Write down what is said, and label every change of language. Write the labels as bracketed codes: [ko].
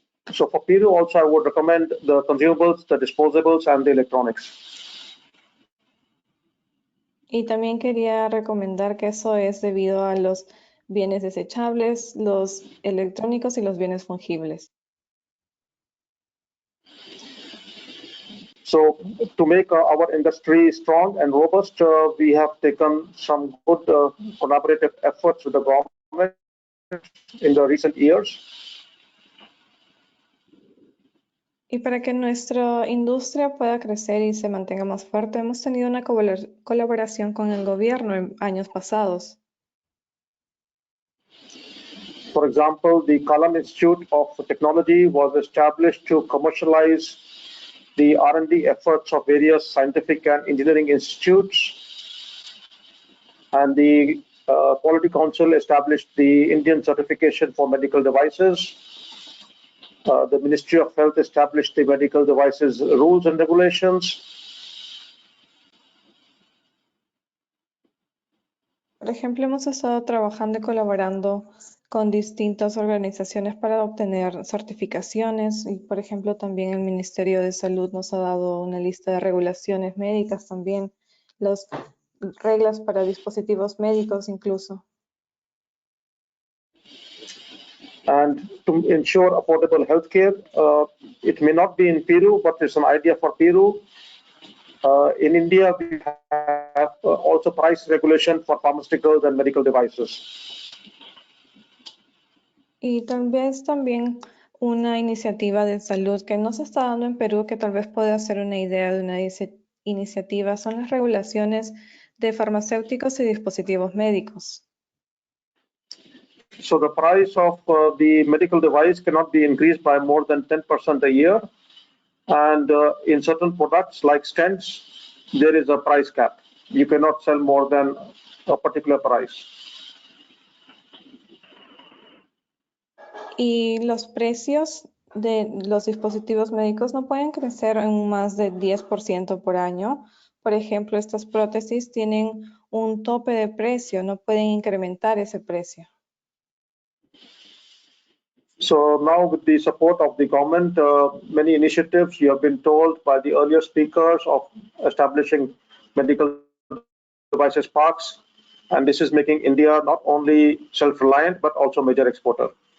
[en] So for Peru also I would recommend the consumables, the disposables, and the electronics. [es] Y también quería recomendar que eso es debido a los bienes desechables, los electrónicos y los bienes fungibles. [en] So to make our industry strong and robust, we have taken some good collaborative efforts with the government in the recent years. [es] Y para que nuestra industria pueda crecer y se mantenga más fuerte, hemos tenido una colaboración con el gobierno en años pasados. [en] For example, the Kalam Institute of Technology was established to commercialize the R&D efforts of various scientific and engineering institutes. And the Quality Council established the Indian certification for medical devices. The Ministry of Health established the medical devices rules and regulations. [es] Por ejemplo, hemos estado trabajando y colaborando con distintas organizaciones para obtener certificaciones y, por ejemplo, también el Ministerio de Salud nos ha dado una lista de regulaciones médicas también, las reglas para dispositivos médicos incluso. [en] And to ensure affordable healthcare, it may not be in Peru, but it's an idea for Peru. In India, we have also price regulation for pharmaceuticals and medical devices. [es] Y tal vez también una iniciativa de salud que no se está dando en Perú, que tal vez pueda ser una idea de una iniciativa, son las regulaciones de farmacéuticos y dispositivos médicos. [en] So the price of the medical device cannot be increased by more than 10% a year. And in certain products like stents, there is a price cap. You cannot sell more than a particular price. [es] Y los precios de los dispositivos médicos no pueden crecer en más de 10% por año. Por ejemplo, estas prótesis tienen un tope de precio, no pueden incrementar ese precio. [en] So now with the support of the government, many initiatives you have been told by the earlier speakers of establishing medical devices parks. And this is making India not only self-reliant, but also major exporter.